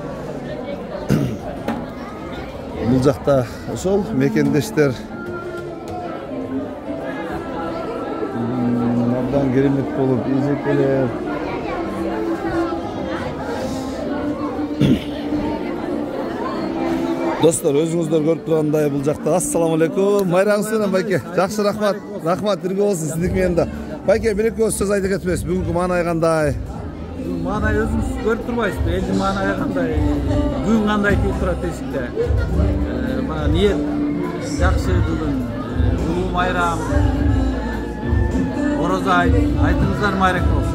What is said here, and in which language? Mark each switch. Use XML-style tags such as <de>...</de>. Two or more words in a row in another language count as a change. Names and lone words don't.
<ky>Бул жакта ошол мекендештер абдан керемет болуп, эжекелер. Достор, өзүңүздөр көрүп тургандай бул жакта. Ассаламу алейкум. Майрамыңыз менен байке. Жакшы, рахмат. Рахмат, бирге болсун сиздики менен да. Байке, бир-эки сөз айта кетмес. Бүгүнкү маанай кандай? Маанай өзүңүз көрүп турбайсызбы? Элдин маанайы кандай? Бүгүн кандай тийип турат дейсиңер? Мына ниет жакшы бүгүн. Улуу майрам. Орозо айтыңыздар майрек болсун.</ky>